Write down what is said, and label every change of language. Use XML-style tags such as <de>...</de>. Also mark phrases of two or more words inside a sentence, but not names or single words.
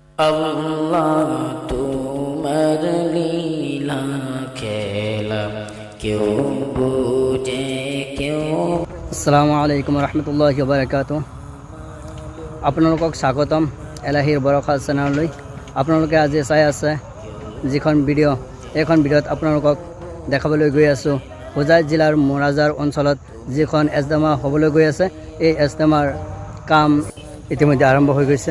<bn>আল্লাহ তোমার লীলা খেলা কেউ বুঝে কেউ।</bn> <ar>السلام عليكم رحمة الله وبركاته.</ar> <as>আপোনালোকক স্বাগতম এলাহীৰ বৰষা চেনেললৈ। আপোনালোকে আজি চাই আছে যিখন ভিডিঅ', এইখন ভিডিঅ'ত আপোনালোকক দেখাবলৈ গৈ আছোঁ হোজাই জিলাৰ মোৰাজাৰ অঞ্চলত যিখন এজদামা হ'বলৈ গৈ আছে। এই এজদামাৰ কাম ইতিমধ্যে আৰম্ভ হৈ গৈছে।</as>